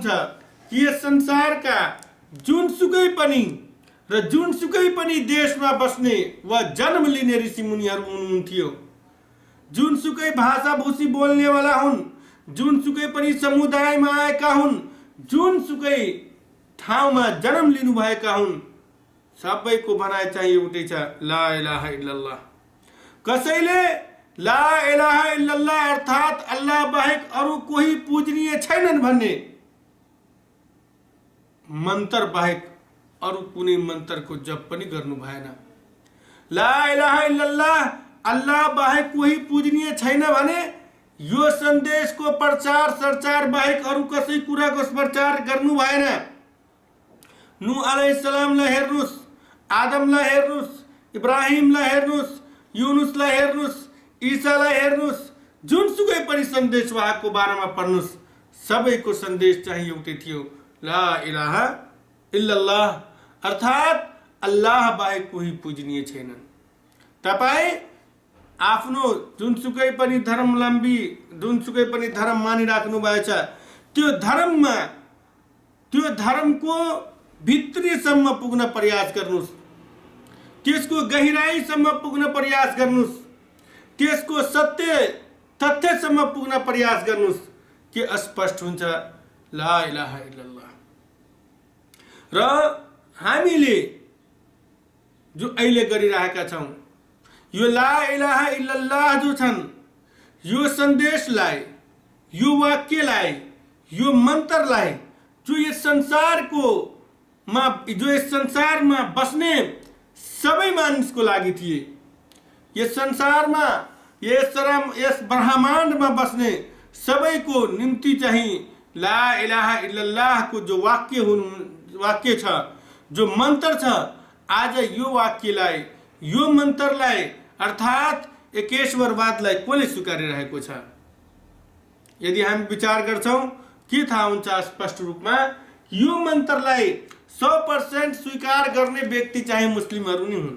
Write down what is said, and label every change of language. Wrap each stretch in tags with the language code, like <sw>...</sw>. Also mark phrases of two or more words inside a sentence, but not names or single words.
<ne>कि यस संसारका जुनसुकै पनि र जुनसुकै पनि देशमा बस्ने वा जन्म लिने ऋषि मुनिहरू हुनुहुन्थ्यो, जुनसुकै भाषाभूषी बोल्नेवाला हुन्, जुनसुकै पनि समुदायमा आएका हुन्, जुनसुकै ठाउँमा जन्म लिनुभएका हुन्, सबैको भनाइ चाहिँ एउटै छ,</ne> <ar>لا إله إلا الله.</ar> <ne>कसैले</ne> <ar>لا إله إلا الله</ar> <ne>अर्थात अल्लाह बाहेक अरू कोही पूजनीय छैनन् भन्ने मन्त्र बाहेक अरू कुनै मन्त्रको जप पनि गर्नु भएन।</ne> <ar>لا إله إلا الله</ar> <ne>अल्लाह बाहेक कोही पूजनीय छैन भने यो सन्देशको प्रचार सरचार बाहेक अरू कसै कुराको प्रचार गर्नु भएन। नूह अलैहिस्सलामलाई हेर्नुस्, आदमलाई हेर्नुस्, इब्राहिमलाई हेर्नुस्, युनुसलाई हेर्नुस्, ईसालाई हेर्नुस्, जुनसुकै पनि सन्देशवाहकको बारेमा पढ्नुस्, सबैको सन्देश चाहिँ एउटै थियो,</ne> <ar>لا إله إلا الله</ar> <ne>अर्थात अल्लाह बाहेक कोही पूजनीय छैनन्। तपाईँ आफ्नो जुनसुकै पनि धर्मलम्बी, जुनसुकै पनि धर्म मानिराख्नु भएछ, त्यो धर्ममा, त्यो धर्मको भित्रीसम्म पुग्न प्रयास गर्नुस्, त्यसको गहिराईसम्म पुग्न प्रयास गर्नुस्, त्यसको सत्य तथ्यसम्म पुग्न प्रयास गर्नुस् के स्पष्ट हुन्छ,</ne> <ar>لا إله إلا الله.</ar> <ne>र हामीले जो अहिले गरिरहेका छौँ, यो</ne> <ar>لا إله إلا الله</ar> <ne>जो छन्, यो सन्देशलाई, यो वाक्यलाई, यो मन्त्रलाई जो यस संसारमा बस्ने सबै मानिसको लागि थिए, यस संसारमा यस ब्रह्माण्डमा बस्ने सबैको निम्ति चाहिँ</ne> <ar>لا إله إلا الله</ar> <ne>को जो वाक्य छ, जो मन्त्र छ, आज यो वाक्यलाई, यो मन्त्रलाई अर्थात् एकेश्वरवादलाई कसले स्वीकारिरहेको छ? यदि हामी विचार गर्छौं के थाहा हुन्छ स्पष्ट रूपमा, यो मन्त्रलाई 100% स्वीकार गर्ने व्यक्ति चाहिँ मुस्लिमहरू नै हुन्।</ne>